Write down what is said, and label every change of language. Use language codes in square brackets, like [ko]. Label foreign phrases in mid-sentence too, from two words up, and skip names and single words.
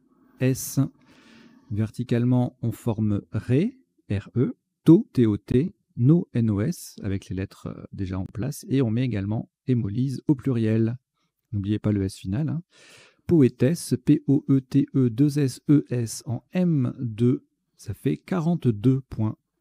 [fr] P-O-E-T-E-S-S-E-S. Verticalement, on forme Ré, R-E, To, T-O-T, no NOS avec les lettres déjà en place. Et on met également hémolyse au pluriel. N'oubliez pas le S final. Hein. Poétesse, Poete2SES en M2, ça fait 42 points.